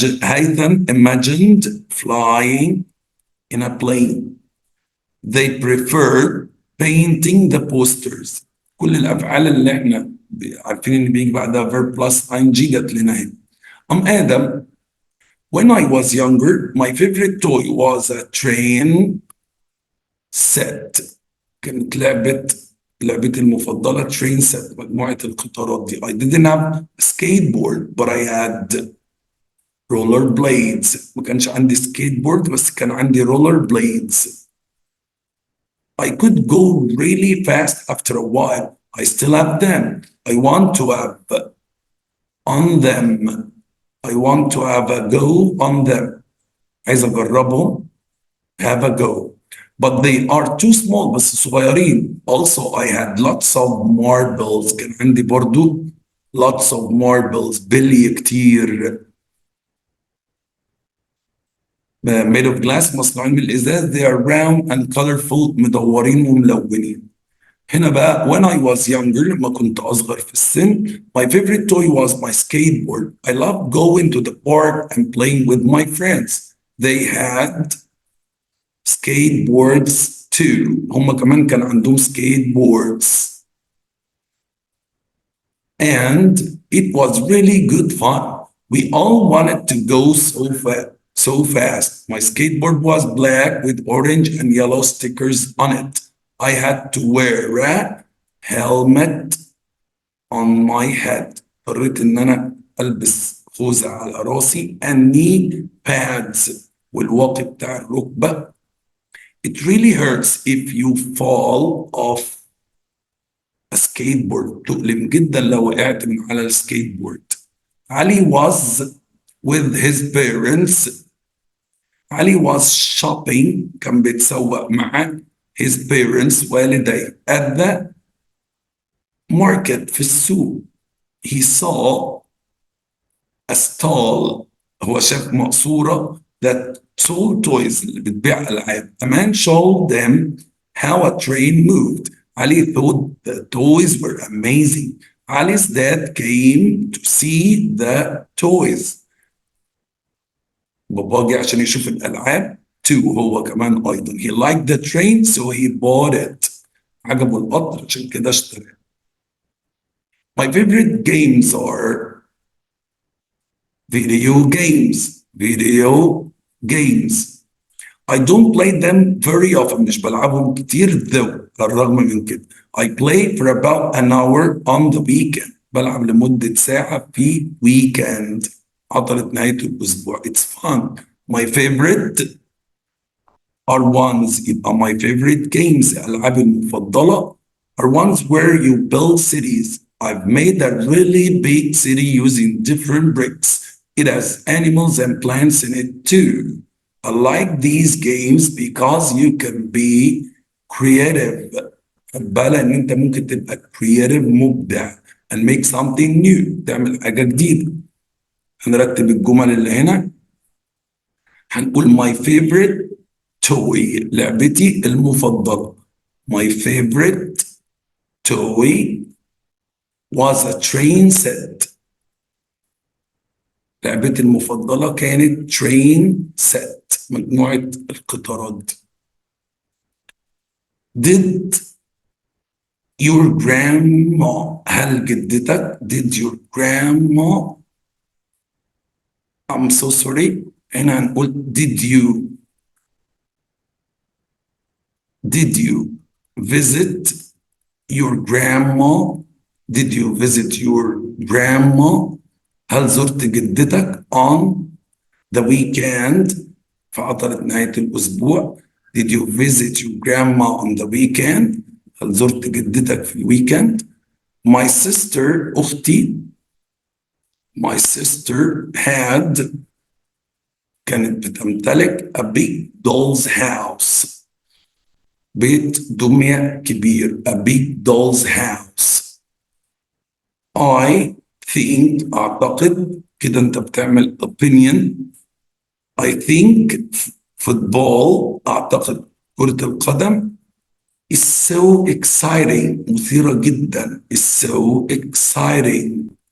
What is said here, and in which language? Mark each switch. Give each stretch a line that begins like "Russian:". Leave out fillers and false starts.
English: Haytham imagined flying in a plane. They preferred painting the posters.
Arabic: كل الافعال اللي احنا عارفين ان بيجي بعدها
English: verb plus ing
Arabic: جت لنا هنا.
English: Adam, when I was younger, my favorite toy was a train set.
Arabic: كانت لعبتي المفضلة
English: train set،
Arabic: مجموعة القطارات دي.
English: I didn't have a skateboard but I had roller blades.
Arabic: ما كانش عندي skateboard بس كان عندي roller blades.
English: I could go really fast after a while. I still have them. I want to have on them. I want to have a go on them.
Arabic: عايز أجربهم.
English: Have a go. But they are too small.
Arabic: بس صغيرين.
English: Also, I had lots of marbles.
Arabic: كان عندي برضو
English: lots of marbles.
Arabic: بلي كتير.
English: made of glass
Arabic: مصنوعين من الإزاز.
English: They are round and colorful.
Arabic: مدورين وملونين. هنا بقى
English: when I was younger
Arabic: لما كنت أصغر في السن
English: my favorite toy was my skateboard. I loved going to the park and playing with my friends. They had skateboards too.
Arabic: هم كمان كان عندهم skateboards.
English: And it was really good fun. We all wanted to go so fast. My skateboard was black with orange and yellow stickers on it. I had to wear a helmet on my head.
Arabic: اضطريت ان انا البس خوذة على راسي
English: and knee pads
Arabic: والواقي بتاع الركبة.
English: It really hurts if you fall off a skateboard.
Arabic: تؤلم جدا لو وقعت من على السكيتبورد.
English: Ali was with his parents. Ali was shopping.
Arabic: كان بيتسوق مع
English: his parents
Arabic: والديه
English: at the market
Arabic: في السوق.
English: He saw a stall.
Arabic: هو شاف مقصورة
English: that sold toys
Arabic: اللي بتبيع ألعاب.
English: A man showed them how a train moved. Ali thought the toys were amazing. Ali's dad came to see the toys.
Arabic: بابا جه عشان يشوف الألعاب too. هو كمان أيضا.
English: He liked the train so he bought it.
Arabic: عجبه القطر عشان كده اشترى.
English: My favorite games are video games. Video games. I don't play them very often.
Arabic: مش بلعبهم كتير though. على الرغم من كده.
English: I play for about an hour on the weekend.
Arabic: بلعب لمدة ساعة في weekend. عطلة نهاية الأسبوع.
English: It's fun. My favorite are ones. يبقى my favorite games
Arabic: ألعابي المفضلة
English: are ones where you build cities. I've made a really big city using different bricks. It has animals and plants in it too. I like these games because you can be creative.
Arabic: بالك ان انت ممكن تبقى creative مبدع
English: and make something new.
Arabic: تعمل حاجة جديدة. هنرتب الجمل اللي هنا. هنقول
English: my favorite toy.
Arabic: لعبتي المفضلة.
English: My favorite toy was a train set.
Arabic: لعبتي المفضلة كانت
English: train set.
Arabic: مجموعة القطارات.
English: Did your grandma.
Arabic: هل جدتك.
English: Did your grandma. I'm so sorry.
Arabic: هنا هنقول
English: did you. Did you visit your grandma. Did you visit your grandma.
Arabic: هل زرت جدتك
English: on the weekend.
Arabic: في عطلة نهاية الأسبوع.
English: Did you visit your grandma on the weekend.
Arabic: هل زرت جدتك في الويكند.
English: My sister.
Arabic: أختي.
English: My sister had.
Arabic: كانت بتمتلك
English: a big doll's house.
Arabic: بيت دمية كبير.
English: A big doll's house. I think
Arabic: أعتقد كده أنت بتعمل opinion.
English: I think football
Arabic: أعتقد كرة القدم
English: is so exciting
Arabic: مثيرة جدا
English: is so exciting.